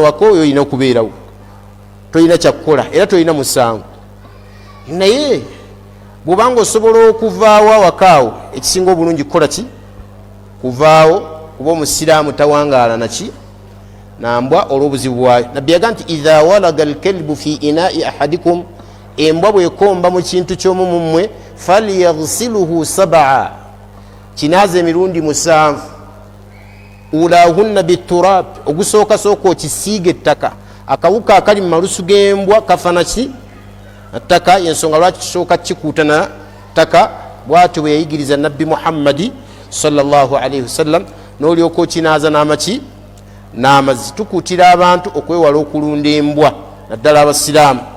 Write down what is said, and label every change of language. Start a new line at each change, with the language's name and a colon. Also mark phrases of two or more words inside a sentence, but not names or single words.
Ganda: waka oyo olina okubeerawo tolina kyakukola era tolina musango naye bw'obanga osobola okuvaawo awakaawo ekisinga obulungi kukola ki kuvaawo kuba omusiraamu tawangaala naki nambwa olw'obuzibu bwayo nabbi yaga nti
Arabic: إذا ولغ الكلب في إناء أحدكم
Ganda: embwa bwekomba mu kintu ky'omu mummwe falyaghsiluhu 7 kinaaza emirundi 7
Arabic: أولاهن بالتراب
Ganda: ogusooka okisiiga ettaka akawuka akali mu malusu g'embwa kafana ki ttaka yensonga lwaki kisooka kikuuta na ttaka bwatyo bwe yayigiriza nabbi muhammadi
Arabic: صلى الله عليه وسلم
Ganda: n'olyoka okinaaza n'amazzi. Tukutira abantu okwewala okulunda embwa naddala abasiraamu